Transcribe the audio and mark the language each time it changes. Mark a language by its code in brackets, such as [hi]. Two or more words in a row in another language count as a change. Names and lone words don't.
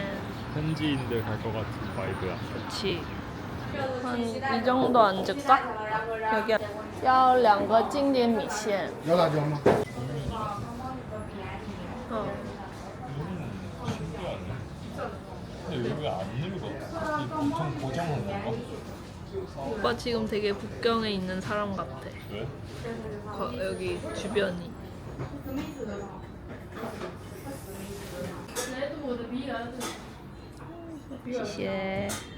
[ko] 현지인들 갈 것 같은 바이브야. 그치. 한 이 정도 앉을까? 여기. [zh] 要2个经典米线. 有辣椒吗？ [ko] 어. 근데 왜 안 늙어? 이 보통 고정한 건가? 오빠 지금 되게 북경에 있는 사람 같아. 왜? 여기 주변이. 시시해.